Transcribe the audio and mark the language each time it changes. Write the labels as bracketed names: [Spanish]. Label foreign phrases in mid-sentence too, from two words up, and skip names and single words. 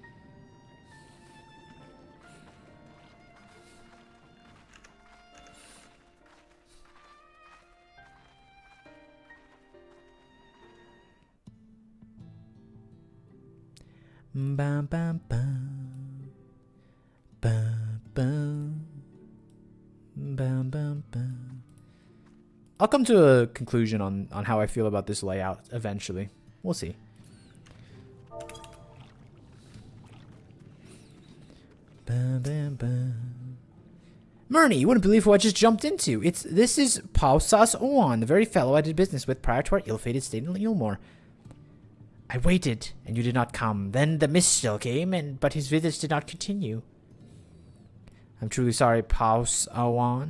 [English] Bam bam bam. Bam bam. Bam bam bam. I'll come to a conclusion on how I feel about this layout eventually. We'll see. Bam, bam, bam. Murney, you wouldn't believe who I just jumped into. This is Pausas Owan, the very fellow I did business with prior to our ill-fated stay in Yulmore. I waited, and you did not come. Then the Mistel came, but his visits did not continue. I'm truly sorry, Paus Owan.